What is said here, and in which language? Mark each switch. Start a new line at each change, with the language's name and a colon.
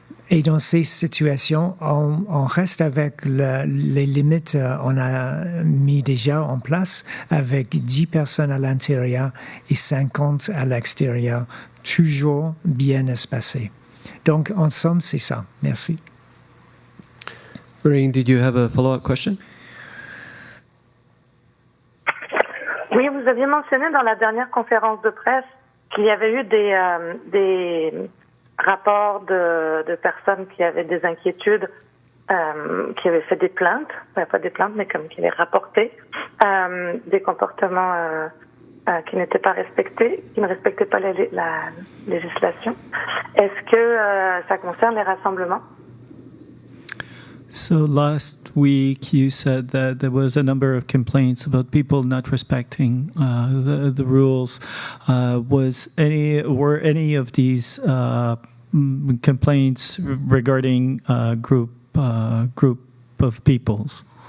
French: Et dans ces situations, on reste avec les limites on a mis déjà en place avec 10 personnes à l'intérieur et 50 à l'extérieur, toujours bien espacés. Donc, en somme, c'est ça. Merci.
English: Marine, did you have a follow-up question?
French: Oui, vous aviez mentionné dans la dernière conférence de presse qu'il y avait eu des rapports de personnes qui avaient des inquiétudes, qui avaient fait des plaintes, pas des plaintes, mais comme qui avaient rapporté des comportements qui n'étaient pas respectés, qui ne respectaient pas la législation. Est-ce que ça concerne les rassemblements?
English: So last week you said that there was a number of complaints about people not respecting the rules. Were any of these complaints regarding group of peoples?